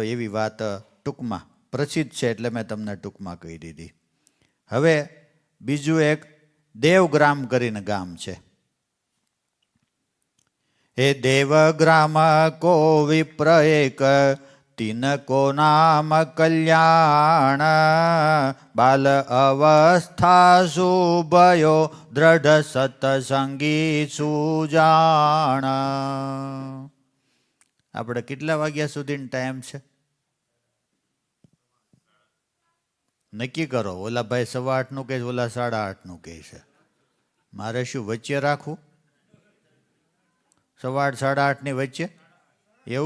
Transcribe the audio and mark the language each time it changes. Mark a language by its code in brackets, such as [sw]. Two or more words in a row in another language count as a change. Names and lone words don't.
[gu] એવી વાત ટૂંકમાં પ્રસિદ્ધ છે એટલે મેં તમને ટૂંકમાં કહી દીધી. હવે બીજું એક દેવગ્રામ કરીને ગામ છે. [hi] એ દેવગ્રામ કો વિપ્ર એક તિनको नाम कल्याण बाल अवस्था सुभयो दृढ़ सत्संगी सुजाण. [gu] આપણે કેટલા વાગ્યા સુધીનો ટાઈમ છે નક્કી કરો. ઓલા ભાઈ 8:15 કહે છે, ઓલા 8:30 કહે છે. મારે શું વચ્ચે રાખવું? 8:30 8:30 ની વચ્ચે? એવું?